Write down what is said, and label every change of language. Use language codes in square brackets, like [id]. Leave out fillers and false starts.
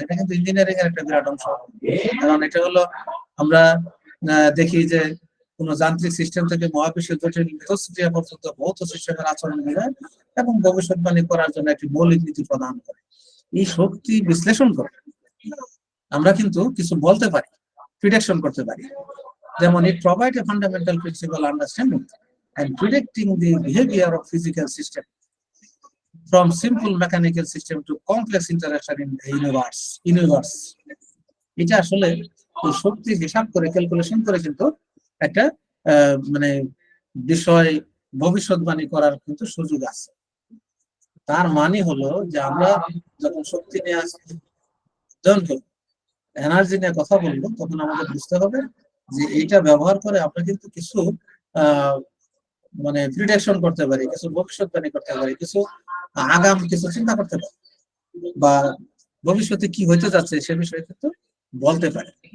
[bn] এটা কিন্তু ইঞ্জিনিয়ারিং এর একটা বিরাট অংশ, কারণ এটা হলো আমরা দেখি যে কোন যান্ত্রিক সিস্টেম থেকে মহাবিশ্বের জটিল মিথস্ক্রিয়া পর্যন্ত ভৌত সিস্টেমের আচরণ বিধান এবং ভবিষ্যৎবাণী করার জন্য একটি মৌলিক নীতি প্রদান করে। এই শক্তি বিশ্লেষণ করে আমরা কিন্তু কিছু বলতে পারি, প্রিডিকশন করতে পারি। [en] যেমন it provide a fundamental principle understanding and predicting the behavior of physical system from simple mechanical system to complex interaction in the universe। [bn] এটা আসলে শক্তি হিসাব করে, ক্যালকুলেশন করে কিন্তু একটা মানে বিষয় ভবিষ্যৎবাণী করার কিন্তু সুযোগ আছে। তার মানে হলো যে আমরা যখন শক্তি নিয়ে আসছি, এনার্জি নিয়ে কথা বলবো, তখন আমাদের বুঝতে হবে যে এইটা ব্যবহার করে আমরা কিন্তু কিছু মানে প্রিডিকশন করতে পারি, কিছু ভবিষ্যৎবাণী করতে পারি, কিছু আগাম কিছু চিন্তা করতে পারি, বা ভবিষ্যতে কি হইতে যাচ্ছে সে বিষয়ে কিন্তু বলতে পারি।